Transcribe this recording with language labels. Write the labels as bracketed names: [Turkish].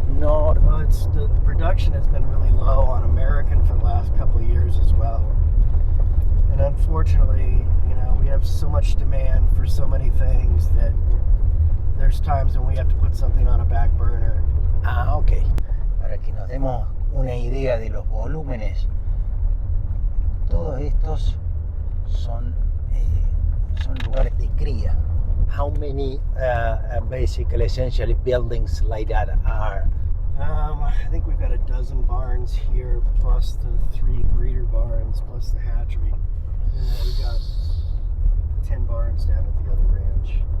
[English] Not. Well, the production has been really low on American for the last couple of years as well. And unfortunately, we have so much demand for so many things that there's times when we have to put something on a back burner. Ah, ok. [Spanish] Para que nos demos una idea de los volúmenes, todos estos son lugares de cría. [English] How many basically essentially buildings like that are? I think we've got a dozen barns here, plus the 3 breeder barns, plus the hatchery. And then we've got 10 barns down at the other ranch.